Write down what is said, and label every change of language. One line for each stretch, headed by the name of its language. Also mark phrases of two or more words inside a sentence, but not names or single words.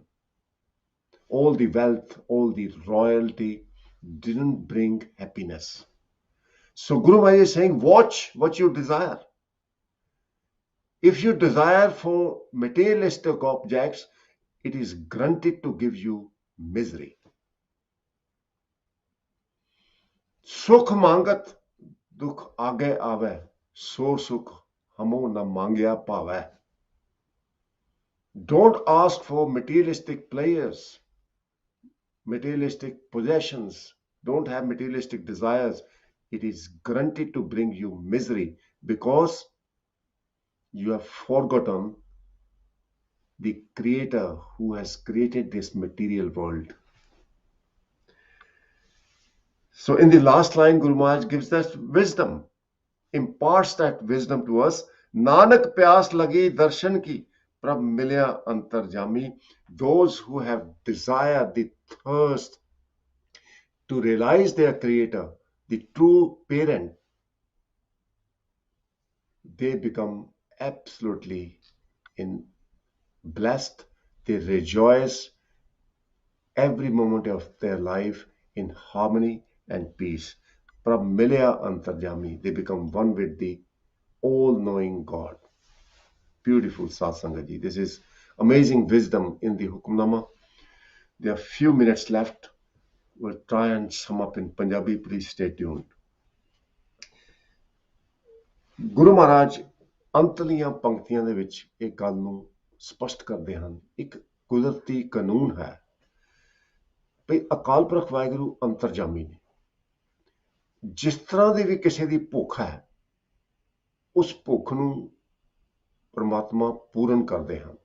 English: All the wealth, all the royalty didn't bring happiness. So Guru Maharaj is saying, watch what you desire. If you desire for materialistic objects, it is granted to give you misery.
Punjabi: ਸੁਖ ਮੰਗਤ ਦੁਖ ਆਗੈ ਆਵੈ ਸੋ ਸੁਖੁ ਹਮਹੁ ਨ ਮਾਂਗਿਆ ਭਾਵੈ.
English: Don't ask for materialistic pleasures, materialistic possessions. Don't have materialistic desires. It is granted to bring you misery because you have forgotten the Creator who has created this material world. So in the last line, Guru Maharaj gives us wisdom, imparts that wisdom to us.
Punjabi: ਨਾਨਕ ਪਿਆਸ ਲਗੀ ਦਰਸਨ ਕੀ ਪ੍ਰਭੁ ਮਿਲਿਆ ਅੰਤਰਜਾਮੀ.
English: Those who have desire, the thirst to realize their Creator, the true parent, they become absolutely blessed. They rejoice every moment of their life in harmony and peace.
Punjabi: ਪ੍ਰਭੁ ਮਿਲਿਆ ਅੰਤਰਜਾਮੀ.
English: They become one with the all-knowing God. Beautiful Satsangaji. This is amazing wisdom in the Hukamnama. There are few minutes left. We'll try and sum up in Punjabi. Please stay tuned.
Punjabi: ਗੁਰੂ ਮਹਾਰਾਜ ਅੰਤਲੀਆਂ ਪੰਕਤੀਆਂ ਦੇ ਵਿੱਚ ਇਹ ਗੱਲ ਨੂੰ ਸਪਸ਼ਟ ਕਰਦੇ ਹਨ, ਇੱਕ ਕੁਦਰਤੀ ਕਾਨੂੰਨ ਹੈ ਵੀ ਅਕਾਲ ਪੁਰਖ ਵਾਹਿਗੁਰੂ ਅੰਤਰਜਾਮੀ ਨੇ। ਜਿਸ ਤਰ੍ਹਾਂ ਦੀ ਵੀ ਕਿਸੇ ਦੀ ਭੁੱਖ ਹੈ, ਉਸ ਭੁੱਖ ਨੂੰ ਪਰਮਾਤਮਾ ਪੂਰਨ ਕਰਦੇ ਹਨ।